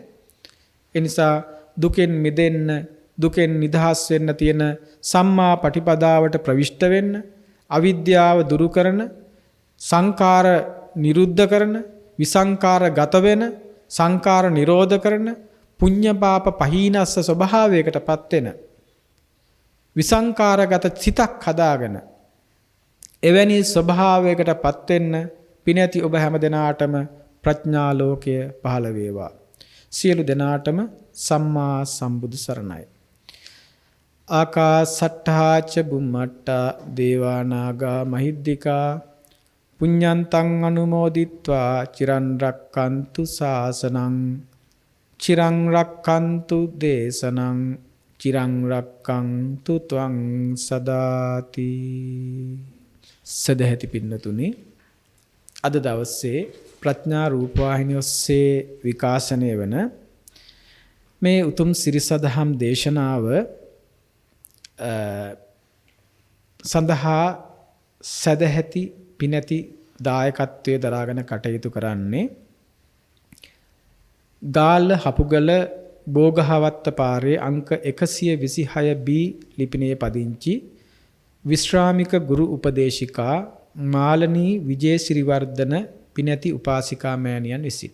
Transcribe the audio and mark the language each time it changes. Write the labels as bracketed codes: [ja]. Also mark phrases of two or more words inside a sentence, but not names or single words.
[si] ඒ නිසා දුකෙන් මිදෙන්න දුකෙන් නිදහස් වෙන්න තියෙන සම්මා පටිපදාවට ප්‍රවිෂ්ඨ වෙන්න අවිද්‍යාව දුරු කරන සංකාර නිරුද්ධ කරන විසංකාර ගත වෙන සංකාර නිරෝධ කරන [pi] පුඤ්ඤ පාප පහීනස්ස [si] ස්වභාවයකටපත් වෙන විසංකාරගත සිතක් හදාගෙන එවැනි ස්වභාවයකටපත් වෙන්න පිනැති ඔබ හැම දෙනාටම ප්‍රඥා ලෝකය පහළ වේවා. සියලු දෙනාටම සම්මා සම්බුදු සරණයි. [pi] ආකාසට්ඨා ච බුම්මට්ඨා දේවා නාග මහිද්దికා පුඤ්ඤන්තං අනුමෝදිත්වා චිරන් රක්칸තු ශාසනං චිරං රක්칸තු දේශනං චිරං රක්칸තු ත්වං සදාති. [si] සදැහැති පින්නතුනි, අද දවසේ ප්‍රඥා රූපවාහිනිය ඔස්සේ විකාශනය වන මේ උතුම් සිරිසදහම් දේශනාව සඳහා සදැහැති පිනැති දායකත්වයේ දරාගෙන කටයුතු කරන්නේ ගාල්ල හපුගල බෝගහවත්ත පාරේ අංක 126B ලිපිනයේ පදිංචි විශ්‍රාමික ගුරු උපදේශිකා මාලනී විජේසිරිවර්ධන පිනැති උපාසිකා මෑණියන් විසින්.